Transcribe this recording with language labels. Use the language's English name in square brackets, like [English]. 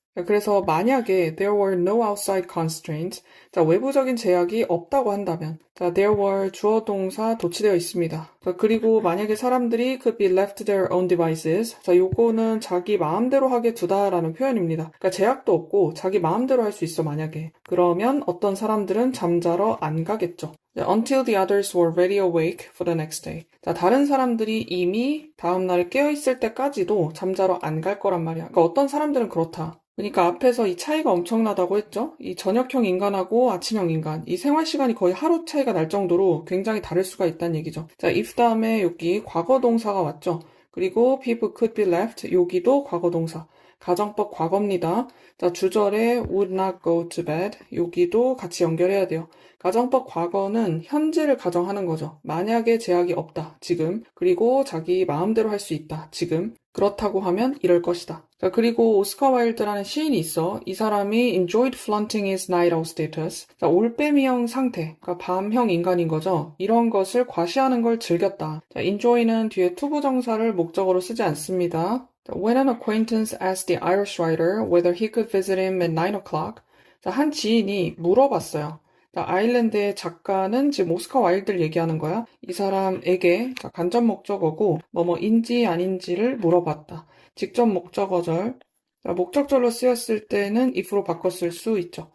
[Korean] 자, 그래서 만약에 [English] there were no outside constraints, [Korean] 자, 외부적인 제약이 없다고 한다면 자, there were 주어 동사 도치되어 있습니다. 자, 그리고 만약에 사람들이 [English] could be left to their own devices, [Korean] 자, 요거는 자기 마음대로 하게 두다라는 표현입니다. 그러니까 제약도 없고 자기 마음대로 할 수 있어 만약에. 그러면 어떤 사람들은 잠자러 안 가겠죠. [English] Until the others were ready awake for the next day. [Korean] 자, 다른 사람들이 이미 다음날 깨어있을 때까지도 잠자러 안 갈 거란 말이야. 그러니까 어떤 사람들은 그렇다. 그러니까 앞에서 이 차이가 엄청나다고 했죠? 이 저녁형 인간하고 아침형 인간, 이 생활 시간이 거의 하루 차이가 날 정도로 굉장히 다를 수가 있다는 얘기죠. 자, if 다음에 여기 과거 동사가 왔죠? 그리고 [English] people could be left, [Korean] 여기도 과거 동사. 가정법 과거입니다. 자, 주절에 [English] would not go to bed, [Korean] 여기도 같이 연결해야 돼요. 가정법 과거는 현재를 가정하는 거죠. 만약에 제약이 없다, 지금. 그리고 자기 마음대로 할 수 있다, 지금. 그렇다고 하면 이럴 것이다. 자, 그리고 오스카 와일드라는 시인이 있어. 이 사람이 [English] enjoyed flaunting his night owl status. [Korean] 자, 올빼미형 상태, 그러니까 밤형 인간인 거죠. 이런 것을 과시하는 걸 즐겼다. 자, enjoy는 뒤에 투부정사를 목적어로 쓰지 않습니다. [English] 자, when an acquaintance asked the Irish writer whether he could visit him at 9 o'clock. [Korean] 자, 한 지인이 물어봤어요. 자, 아일랜드의 작가는 지금 오스카 와일드를 얘기하는 거야. 이 사람에게 자, 간접 목적어고 뭐뭐인지 아닌지를 물어봤다. 직접 목적어절. 자, 목적절로 쓰였을 때는 if로 바꿨을 수 있죠.